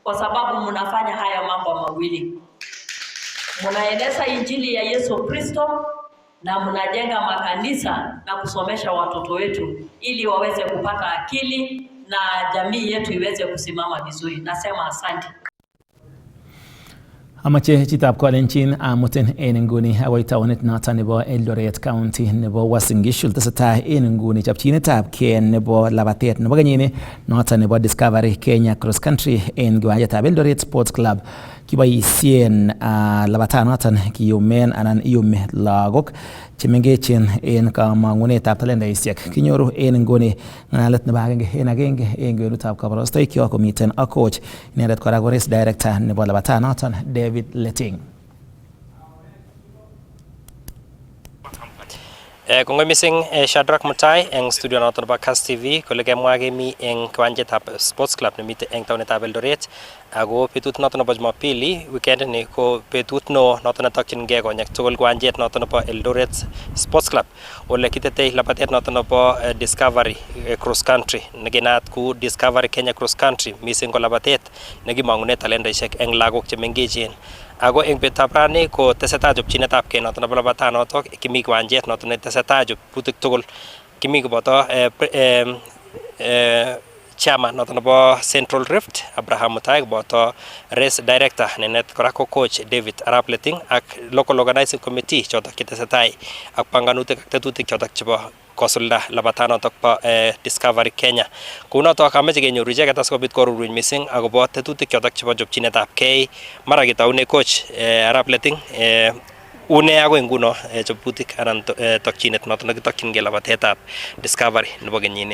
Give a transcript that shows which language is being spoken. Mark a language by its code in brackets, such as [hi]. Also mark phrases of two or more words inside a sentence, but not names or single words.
[sw] kwa sababu mnafanya haya mambo mawili. Mnaeneza injili ya Yesu Kristo na mnajenga makanisa na kusomesha watoto wetu ili waweze kupata akili na jamii yetu iweze kusimama vizuri. Nasema asante. [kln] Amache chitab Kalenjin amutin en inguni agoi taonit noton nebo Eldoret County nebo Uasin Gishu. Tesetai en inguni chopchinetab kee nebo labatet nebo kenyini noton nebo Discovery Kenya Cross Country en kiwanjetab Eldoret Sports Club. Kiboisien labatanoton kiyumen anan iyumi lagok chemengechen en kamangunetab talendaisiek. Kinyoru en inguni ngalalet nebo agenge en kwenutab kabarastoik komiten ak coach inendet kora ko [en] race director [kln] nebo labatanoton David Letting. Kongoi mising Shadrack Mutai eng studio noton nebo Kass TV kole kemwa kemi eng kiwanjetab Sports Club nemite eng taonitab Eldoret ako betut noton nebo Jumapili weekend ni ko betut no noton netokyingei konyek tugul kiwanjet noton nebo Eldoret Sports Club ole kitetei labatet noton nebo Discovery Cross Country nekinat ku Discovery Kenya Cross Country mising ko labatet nekimangune talendaisiek eng lagok chemengechen. Ako eng betutab rani ko tesetai chopchinetab kee noton nebo labatanotok kimi kiwanjet noton netesetai chobutik tugul kimi koboto chairman noton nebo Central Rift Abraham Mutai koboto [en] race director [kln] nenet kora ko coach David Arap Letting ak [en] local organizing committee [kln] chotok chetesetai ak panganutik ak tetutik chotok chebo kosulda labatanotok po Discovery Kenya. Kunotok ameche kenyoru icheket asikobit koruruny mising akobo tetutik chotok chebo chopchinetab kei mara kitaune coach Arap Letting une agoi nguno chobutik anan tokchinet noton nekitokyingei labatetab Discovery nebo kenyini.